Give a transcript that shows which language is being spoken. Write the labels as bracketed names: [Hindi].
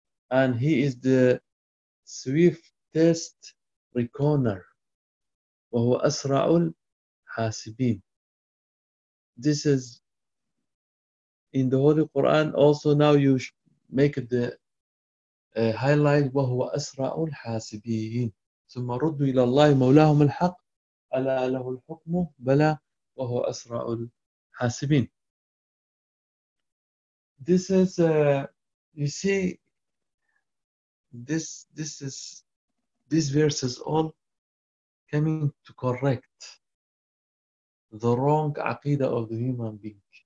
[English] And he is the swift test reconer, [Arabic] وهو أسرع الحاسبين. [English] This is in the Holy Quran also. Now you make the highlight, [Arabic] وهو أسرع الحاسبين. ثم ردوا إلى الله مولاهم الحق ألا له الحكم بلى وهو أسرع الحاسبين. [English] This is you see, these verses all coming to correct the wrong aqidah of the human being.